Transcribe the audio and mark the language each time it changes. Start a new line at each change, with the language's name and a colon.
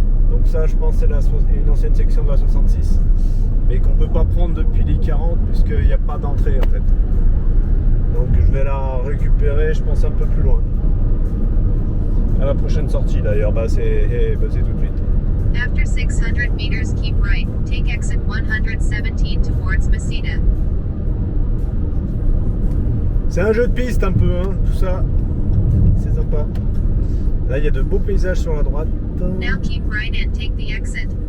French: Donc ça, je pense, c'est une ancienne section de la 66, mais qu'on peut pas prendre depuis l'I40 puisqu'il n'y a pas d'entrée en fait. Donc je vais la récupérer, je pense, un peu plus loin. À la prochaine sortie d'ailleurs, c'est tout de suite.
English: After 600 meters, keep right. Take exit 117 towards Mesita.
French: C'est un jeu de piste un peu, hein, tout ça. C'est sympa. Là, il y a de beaux paysages sur la droite.
English: Now keep right and take the exit.